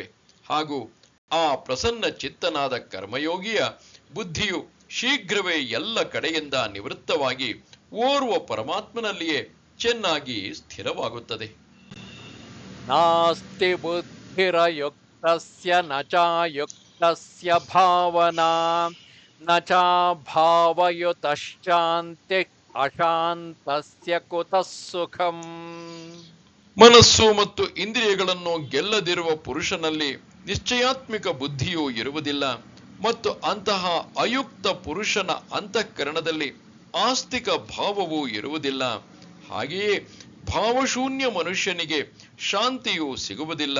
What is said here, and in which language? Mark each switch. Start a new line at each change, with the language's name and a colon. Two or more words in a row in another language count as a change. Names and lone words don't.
Kannada: ಹಾಗೂ ಆ ಪ್ರಸನ್ನ ಚಿತ್ತನಾದ ಕರ್ಮಯೋಗಿಯ ಬುದ್ಧಿಯು ಶೀಘ್ರವೇ ಎಲ್ಲ ಕಡೆಯಿಂದ ನಿವೃತ್ತವಾಗಿ ಓರ್ವ ಪರಮಾತ್ಮನಲ್ಲಿಯೇ ಚೆನ್ನಾಗಿ ಸ್ಥಿರವಾಗುತ್ತದೆ.
Sanskrit: नास्ति बुद्धिरयुक्तस्य न चायुक्तस्य भावना न चाभावयुतः शान्तिः अशान्तस्य कुतः सुखम्.
Kannada: ಮನಸ್ಸು ಮತ್ತು ಇಂದ್ರಿಯಗಳನ್ನು ಗೆಲ್ಲದಿರುವ ಪುರುಷನಲ್ಲಿ ನಿಶ್ಚಯಾತ್ಮಿಕ ಬುದ್ಧಿಯೂ ಇರುವುದಿಲ್ಲ. ಮತ್ತು ಅಂತಹ ಅಯುಕ್ತ ಪುರುಷನ ಅಂತಃಕರಣದಲ್ಲಿ ಆಸ್ತಿಕ ಭಾವವೂ ಇರುವುದಿಲ್ಲ. ಹಾಗೆಯೇ ಭಾವಶೂನ್ಯ ಮನುಷ್ಯನಿಗೆ ಶಾಂತಿಯೂ ಸಿಗುವುದಿಲ್ಲ.